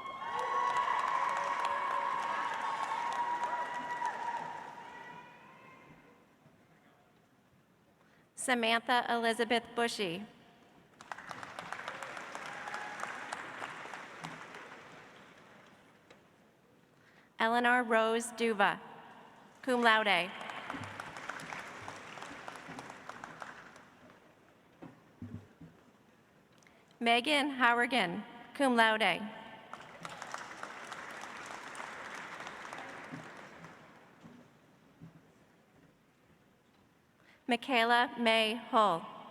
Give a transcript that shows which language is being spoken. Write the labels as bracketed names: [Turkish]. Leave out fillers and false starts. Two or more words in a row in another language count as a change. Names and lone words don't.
[English] Samantha Elizabeth Bushy. Eleanor Rose Duva, [Latin] cum laude. [English] Megan Howergan, [Latin] cum laude. [English] Michaela May Hull.